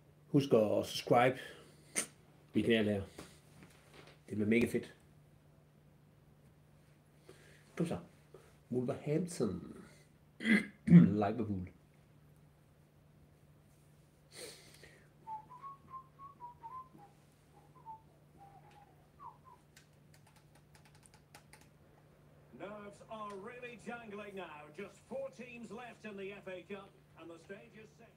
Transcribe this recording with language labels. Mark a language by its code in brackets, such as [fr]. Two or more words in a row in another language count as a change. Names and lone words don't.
[da] Husk at subscribe min kanal her. Det bliver mega fedt. Kom så. [en] Wolverhampton. Liverpool. Nerves are really jangling now. Just 4 teams left in the FA Cup, and the stage is set.